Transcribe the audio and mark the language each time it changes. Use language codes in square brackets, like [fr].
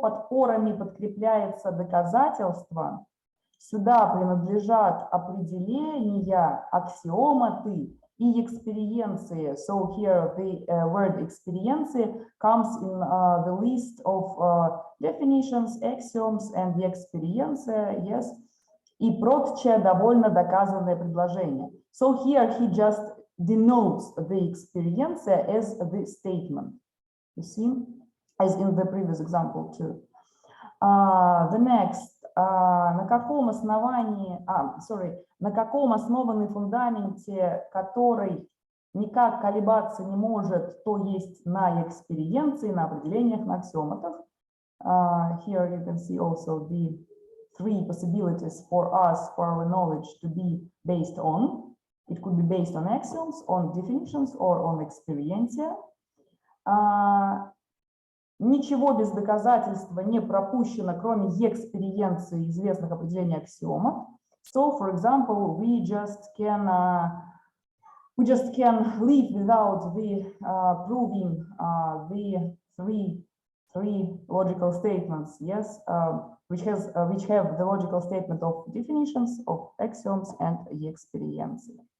[ru] Подпорами подкрепляется доказательство. Сюда принадлежат определения, аксиоматы и экспириенции. [en] So here the word experiency comes in the list of definitions, axioms, and the experientia, yes. [ru] И прочее довольно доказанное предложение. [en] So here he just denotes the experientia as the statement. You see, as in the previous example too. The next. [ru] На каком основании, на каком основанный фундаменте, который никак колебаться не может, то есть на экспириенции, на определениях, на аксиоматах. [en] Here you can see also the three possibilities for us, for our knowledge to be based on. It could be based on axioms, on definitions, or on experientia. [ru] Ничего без доказательства не пропущено, кроме экспириенции известных определений аксиомов. [en] So, for example, we just can live without the proving the three logical statements, yes, which have the logical statement of definitions, of axioms, and the experientia.